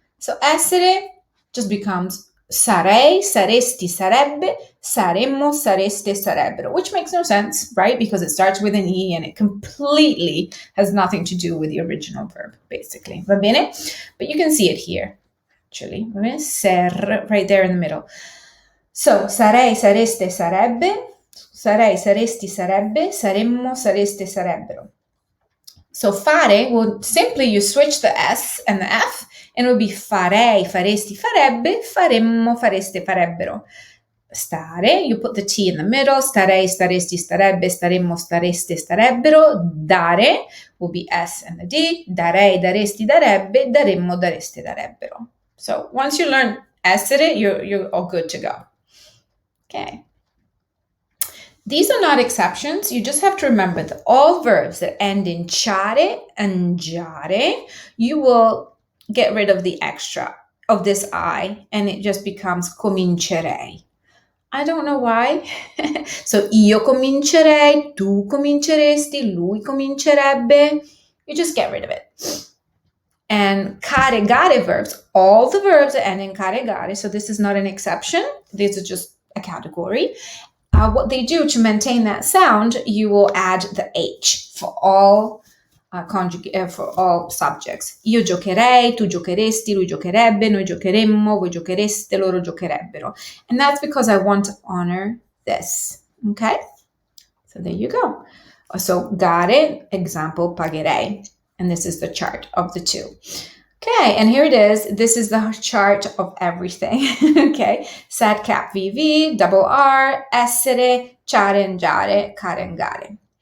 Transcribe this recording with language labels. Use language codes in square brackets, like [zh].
[en] So essere just becomes [it] sarei, saresti, sarebbe, saremmo, sareste, sarebbero, [en] which makes no sense, right? Because it starts with an E and it completely has nothing to do with the original verb, basically. [it] Va bene? [en] But you can see it here, actually. Ser, right there in the middle. So, [it] sarei, sareste, sarebbe, sarei, saresti, sarebbe, saremmo, sareste, sarebbero. [en] So fare will simply, you switch the S and the F, and it will be [it] farei, faresti, farebbe, faremmo, fareste, farebbero. [en] Stare, you put the T in the middle, [it] starei, staresti, starebbe, staremmo, stareste, starebbero. Dare [en] will be S and the D, [it] darei, daresti, darebbe, daremmo, dareste, darebbero. [en] So once you learn essere, you're all good to go. Okay. These are not exceptions. You just have to remember that all verbs that end in ciare and giare, you will get rid of the extra of this I, and it just becomes comincerei. I don't know why. So [it] io comincerei, tu cominceresti, lui comincerebbe. [en] You just get rid of it. And care gare verbs, all the verbs that end in care gare, so this is not an exception. This is just a category. What they do to maintain that sound, you will add the H for all for all subjects. [it] Io giocherei, tu giocheresti, lui giocherebbe, noi giocheremmo, voi giochereste, loro giocherebbero. [en] And that's because I want to honor this. Okay? So there you go. So gare, example, pagherei. And this is the chart of the two. Okay, and here it is. This is the chart of everything. Okay, sad cap VV, double R, essere, ciare and giare, care and gare.